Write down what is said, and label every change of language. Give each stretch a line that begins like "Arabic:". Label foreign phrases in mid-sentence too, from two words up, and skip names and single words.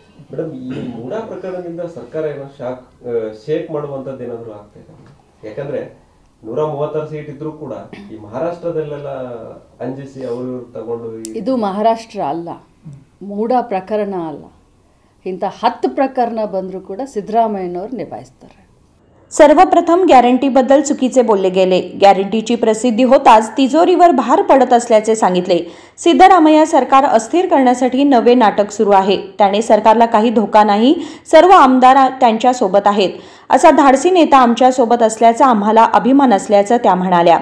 Kannada: ಮೇಡಮ್, ಈ ಮೂಡಾ ಪ್ರಕರಣದಿಂದ ಸರ್ಕಾರ ಏನೋ ಶೇಕ್ ಮಾಡುವಂಥದ್ದು ಏನಾದರೂ ಆಗ್ತಾ ಇದೆ? ಯಾಕಂದ್ರೆ 136 ಸೀಟ್ ಇದ್ರೂ ಕೂಡ ಈ ಮಹಾರಾಷ್ಟ್ರದಲ್ಲೆಲ್ಲ ಅಂಜಿಸಿ ಅವರು ತಗೊಂಡು, ಇದು ಮಹಾರಾಷ್ಟ್ರ ಅಲ್ಲ, ಮೂಡಾ ಪ್ರಕರಣ अल्ला. ಇಂಥ 10 प्रकरण ಬಂದರೂ ಕೂಡ ಸಿದ್ದರಾಮಯ್ಯನವರು निभाइस्तार.
Marathi: सर्वप्रथम गॅरंटीबद्दल चुकीचे बोलले गेले. गॅरंटीची प्रसिद्धी होताच तिजोरीवर भार पडत असल्याचे सांगितले. सिद्धरामय्या सरकार अस्थिर करण्यासाठी नवे नाटक सुरू आहे. त्याने सरकारला काही धोका नाही, सर्व आमदार त्यांच्या सोबत आहेत, असा धाडसी नेता आमच्या सोबत असल्याचा आम्हाला अभिमान असल्याचं त्या म्हणाल्या.